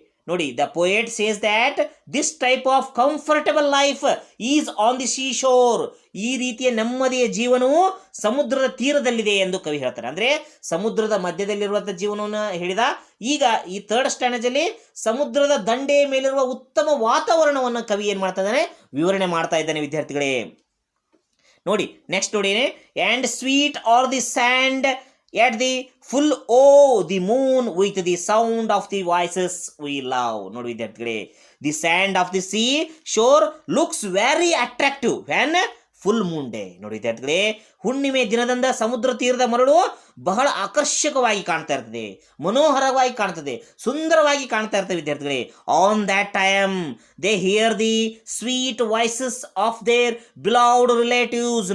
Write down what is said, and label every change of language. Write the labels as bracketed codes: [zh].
[en] ನೋಡಿ, the poet says that this type of comfortable life is on the sea shore. [kn] ಈ ರೀತಿಯ ನೆಮ್ಮದಿಯ ಜೀವನವು ಸಮುದ್ರದ ತೀರದಲ್ಲಿದೆ ಎಂದು ಕವಿ ಹೇಳ್ತಾರೆ. ಅಂದರೆ ಸಮುದ್ರದ ಮಧ್ಯದಲ್ಲಿರುವಂಥ ಜೀವನವನ್ನು ಹೇಳಿದ. ಈಗ ಈ ಥರ್ಡ್ ಸ್ಟ್ಯಾನೇಜಲ್ಲಿ ಸಮುದ್ರದ ದಂಡೆಯ ಮೇಲಿರುವ ಉತ್ತಮ ವಾತಾವರಣವನ್ನು ಕವಿ ಏನು ಮಾಡ್ತಾ ಇದ್ದಾನೆ? ವಿವರಣೆ ಮಾಡ್ತಾ ಇದ್ದಾನೆ ವಿದ್ಯಾರ್ಥಿಗಳೇ. ನೋಡಿ, ನೆಕ್ಸ್ಟ್ ನೋಡಿ. [en] And sweet are the sand at the full the moon with the sound of the voices we love. [kn] ನೋಡಿ ವಿದ್ಯಾರ್ಥಿಗಳೇ, [en] the sand of the sea shore looks very attractive when full moon day. [kn] ನೋಡಿ ವಿದ್ಯಾರ್ಥಿಗಳೇ, ಹುಣ್ಣಿಮೆ ದಿನದಂದ ಸಮುದ್ರ ತೀರದ ಮರಳು ಬಹಳ ಆಕರ್ಷಕವಾಗಿ ಕಾಣ್ತಾ ಇರ್ತದೆ, ಮನೋಹರವಾಗಿ ಕಾಣ್ತದೆ, ಸುಂದರವಾಗಿ ಕಾಣ್ತಾ ಇರ್ತದೆ ವಿದ್ಯಾರ್ಥಿಗಳೇ. [en] On that time they hear the sweet voices of their beloved relatives.